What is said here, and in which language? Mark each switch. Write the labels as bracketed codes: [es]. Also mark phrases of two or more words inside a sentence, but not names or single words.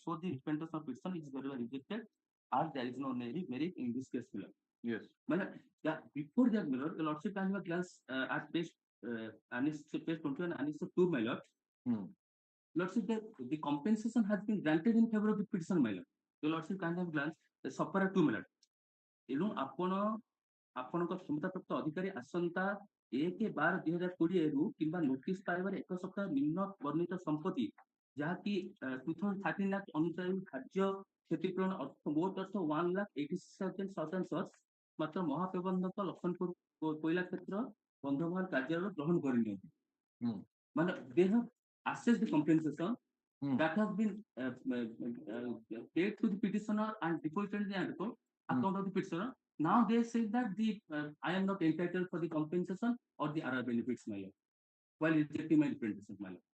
[en] So the representation of petitioner is very well rejected as there is no merit in this case. Yes. Yeah, before that, my lord, the lordship can have a glance at page Annex page 21, Annex 2, my lord. Lordship, the compensation has been granted in favor of the petition, my lord. The lordship can have a glance separate 2, my lord. [or] ଏବଂ ଆପଣଙ୍କ କ୍ଷମତାପ୍ରାପ୍ତ ଅଧିକାରୀ ଆସନ୍ତା 1/12/2020 କିମ୍ବା ନୋଟିସ ପାଇବାରେ 1 ସପ୍ତାହ ନିମ୍ନ ବର୍ଣ୍ଣିତ ସମ୍ପତ୍ତି ଯାହାକି 2013 Act ଅନୁସାରେ କାର୍ଯ୍ୟ କ୍ଷତିପୂରଣ ମୋଟ ଅର୍ଥ 1,86,700 ମାତ୍ର ମହାପ୍ରବନ୍ଧକ ଲଖନପୁର କୋଇଲା କ୍ଷେତ୍ର ବନ୍ଧମାଲ କାର୍ଯ୍ୟାଳୟ ଗ୍ରହଣ କରିନିଅନ୍ତି। [en] ମାନେ they have assessed the compensation that has been paid to the petitioner and deposited in the account of the petitioner. Now they say that I am not entitled for the compensation or the other benefits, my lord, while rejecting my representation, my lord.